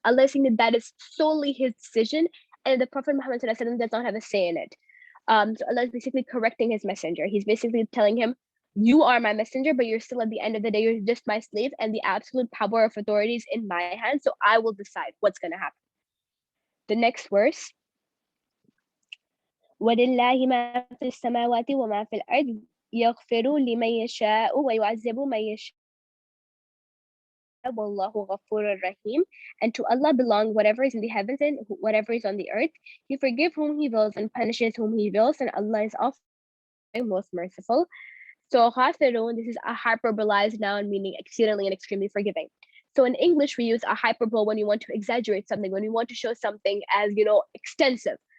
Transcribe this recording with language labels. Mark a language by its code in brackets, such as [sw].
[en] Allah is saying that is solely his decision, and the Prophet Muhammad ﷺ does not have a say in it. So Allah is basically correcting his messenger. He's basically telling him, you are my messenger, but you're still, at the end of the day, you're just my slave, and the absolute power of authority is in my hands. So I will decide what's going to happen. [ar] The next verse, وَلِلَّهِ مَا فِي السَّمَاوَاتِ وَمَا فِي الْأَرْضِ يَغْفِرُ لِمَن يَشَاءُ وَيُعَذِّبُ مَن يَشَاءُ وَاللَّهُ غَفُورٌ رَحِيمٌ. [en] And to Allah belong whatever is in the heavens and whatever is on the earth. He forgives whom he wills and punishes whom he wills, and Allah is also most merciful. So ghafirun, this is a hyperbolized noun meaning exceedingly and extremely forgiving. So in English, we use a hyperbole when we want to exaggerate something, when we want to show something as, extensive.